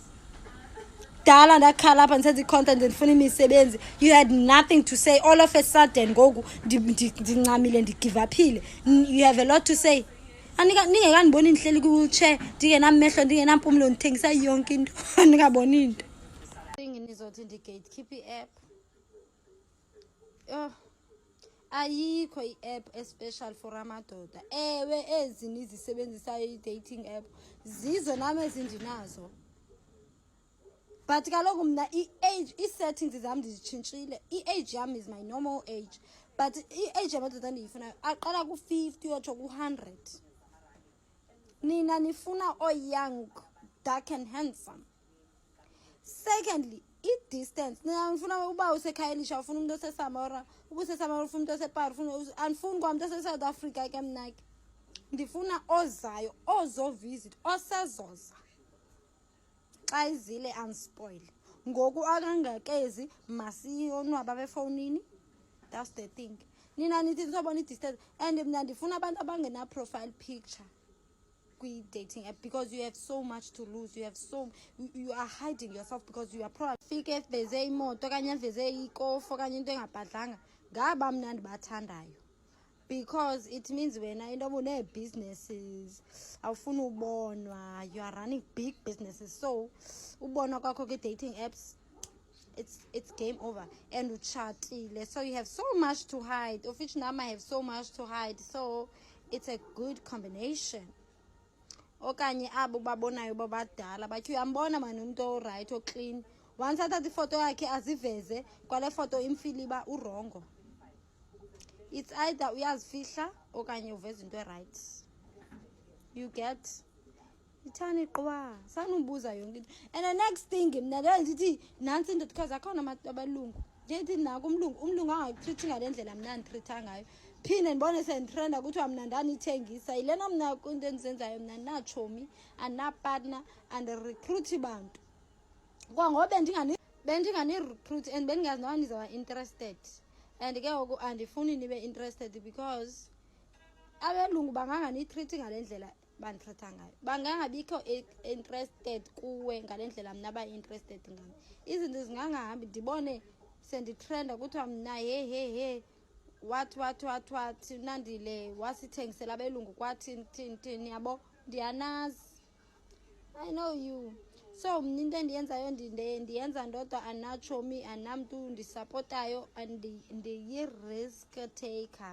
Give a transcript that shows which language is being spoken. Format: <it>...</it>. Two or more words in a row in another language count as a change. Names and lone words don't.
<xh>dala ndakhala apha ndisenza i-content ndifuna imisebenzi</xh> <en>you had nothing to say all of a sudden</en> <xh>ngoku ndincamile ndigivaphile</xh> <en>you have a lot to say</en> <xh>ningekandiboni ndihleli kwi-wheelchair ndingenamehlo ndingenampumlo ndithengisa yonke into andingaboni into nizothi ndi-gatekeep i-app ayikho i-app</xh> <en>especial for</en> <xh>amadoda ewe ezi nizisebenzisayo</xh> <en>i-dating app</en> <xh>zizo nami ezindinazo but kaloku mna i-age ii-settings zam ndizitshintshile i-age yam</xh> <en>is my normal age</en> <xh>but i-age yamadoda ndiyifunayo aqala ku-50 yotsho ku-100 nina nifuna o-</xh> <en>young dark and handsome.</en> <xh>Secondly, i-distance nifuna uba useKhayelitsha ufuna umuntu oseSamora uba useSamora ufuna umuntu osePaarl ufuna andifuni kwamntu ose-South Africa ke mna ke ndifuna ozayo ozovisit osezoza xa izile unspoil ngoku akangakezi masiyonwaba befowunini.</xh> <en>That's the thing.</en> <xh>Nina nithi nizobona i-distance and mna ndifuna abantu abangena</xh> <en>profile picture</en> <xh>kwi-</xh> <en>dating app because you have so much to lose. You are hiding yourself because you are probably</en> <xh>fike veze imoto okanye veze ikofu okanye into engabhadlanga ngaba mna ndibathandayo</xh> <en>because it means</en> <xh>wena into une-businesses awufuni ubonwa,</xh> <en>you are running big businesses, so</en> <xh>ubonwa kwakho</xh> <en>kwi-dating apps it's game over and utshatile, so you have so much to hide, of which nama have so much to hide, so it's a good combination.</en> <xh>Okanye abo babonayo babadala bathi uyambona mani umuntu oright oclean, once athatha ifoto yakhe aziveze kwale foto imfiliba urongo.</xh> <en>It's either</en> <xh>uyazifihla okanye uveza into right.</xh> <en>You get</en> <xh>ithani qwa sanubuza yonke into.</xh> <en>And the next thing</en> <xh>mna ndithi nansi into because akhona abantu abalungu ngithi nako umlungu angakutreat ngale ndlela mna nditreata ngayo, phinde ndibone senditrenda ukuthi mna ndanithengisa ilena mna into endizenzayo mna nachomi anapartner</xh> <en>and recruit</en> <xh>bantu kwangoba bendingani recruit and bendingazi noba nizawa interested, and ke ngoku andifuni nibe interested because abelungu banganganitreat ngale ndlela banditreata ngayo, bangangabikho interested kuwe ngale ndlela mna ba-interested ngayo. Izinto zingangahambi ndibone senditrenda kuthiwa mna he what nandile wasithengisela abelungu kwathini yabo, ndiyanazi,</xh> <en>I know you.</en> <xh>So mna into endiyenzayo ndiyenza ndodwa, anachomi anamntu ndisapotayo, ndiyi-</xh> <en>risk taker.</en>